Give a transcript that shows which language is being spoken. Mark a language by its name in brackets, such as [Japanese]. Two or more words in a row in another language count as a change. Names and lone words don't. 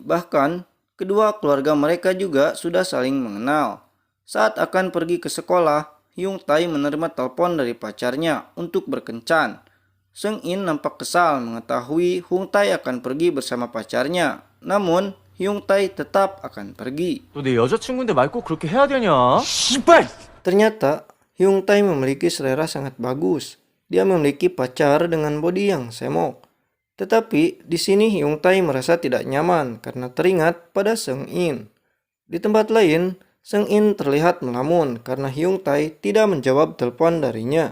[Indonesian] Bahkan, kedua keluarga mereka juga sudah saling mengenal. Saat akan pergi ke sekolah, Hyung Tae menerima telepon dari pacarnya untuk berkencan. Seung In nampak kesal mengetahui Hyung Tae akan pergi bersama pacarnya. Namun, Hyung Tae tetap akan pergi. [Korean] 너 내 여자친구인데 말 꼭 그렇게 해야 되냐? [Indonesian] Ternyata, Hyung Tae memiliki selera sangat bagus. Dia memiliki pacar dengan bodi yang semok. Tetapi di sini Hyung Tae merasa tidak nyaman karena teringat pada Seung In. Di tempat lain, Seung In terlihat melamun karena Hyung Tae tidak menjawab telepon darinya.